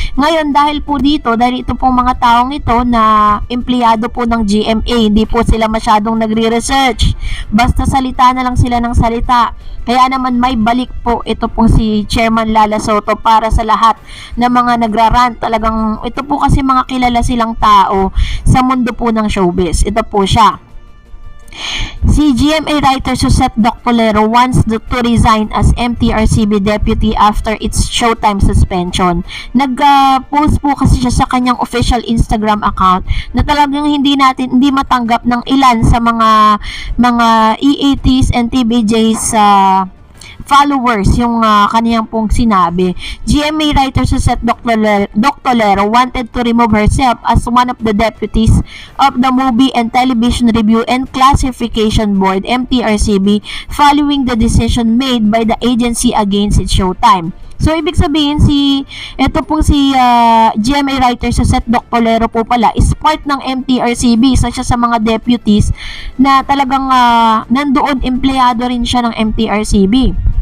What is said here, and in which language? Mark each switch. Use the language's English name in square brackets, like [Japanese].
[Filipino] Ngayon, dahil po dito, dahil ito pong mga taong ito na empleyado po ng GMA, hindi po sila masyadong nagre-research, basta salita na lang sila ng salita. Kaya naman may balik po ito pong si Chairman Lala Soto para sa lahat ng mga nagrarant. Talagang ito po kasi mga kilala silang tao sa mundo po ng showbiz. Ito po siya. [English] Si GMA writer Suzette Doctolero wants to resign as MTRCB deputy after its Showtime suspension. [Filipino] Nag-post po kasi siya sa kanyang official Instagram account na talagang hindi matanggap ng ilan sa mga EATs and TBJs followers yung kaniyang pong sinabi. [English] GMA writer Suzette Doctolero wanted to remove herself as one of the deputies of the Movie and Television Review and Classification Board, MTRCB, following the decision made by the agency against its Showtime. [Filipino] So, ibig sabihin, ito pong si GMA writer Suzette Doctolero po pala is part ng MTRCB, isa siya sa mga deputies na talagang nandoon, empleyado rin siya ng MTRCB.